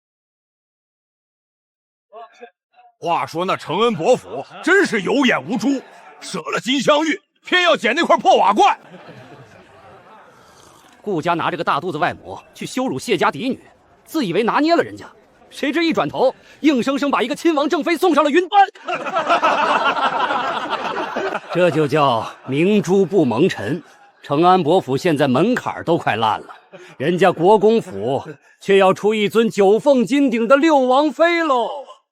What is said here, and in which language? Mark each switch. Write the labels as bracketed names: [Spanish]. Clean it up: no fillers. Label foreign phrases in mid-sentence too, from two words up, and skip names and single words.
[Chinese] 话说那承恩伯府真是有眼無珠，舍了金镶玉，偏要捡那塊破瓦罐。顧家拿这個大肚子外母去羞辱謝家嫡女，自以為拿捏了人家，誰知一轉頭，硬生生把一個親王正妃送上了雲端。這就叫明珠不蒙塵。承安伯府現在門檻都快爛了，人家國公府卻要出一尊九鳳金頂的六王妃嘍。